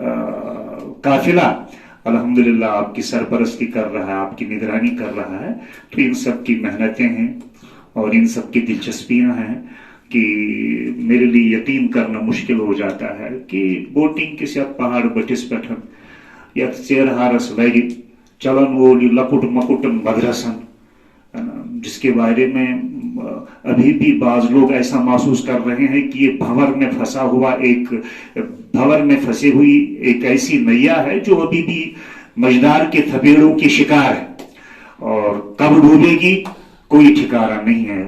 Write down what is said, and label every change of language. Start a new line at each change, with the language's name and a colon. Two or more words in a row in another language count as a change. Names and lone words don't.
Urdu: قافلہ الحمدللہ آپ کی سرپرستی کر رہا ہے، آپ کی نگرانی کر رہا ہے، تو ان سب کی محنتیں ہیں اور ان سب کی دلچسپیاں ہیں کہ میرے لیے یقین کرنا مشکل ہو جاتا ہے کہ بوٹنگ کسی پہاڑ
Kashmiri: بٹس پٹھن یا چیرہارس ویری چلن وول لکٹ مکٹن مدرسن،
Urdu: جس کے بارے میں ابھی بھی بعض لوگ ایسا محسوس کر رہے ہیں کہ یہ بھنور میں پھنسا ہوا بھنور میں پھنسی ہوئی ایک ایسی نیا ہے جو ابھی بھی مجدار کے تھپیڑوں کی شکار ہے، اور کب ڈوبے گی کوئی ٹھکانہ نہیں ہے۔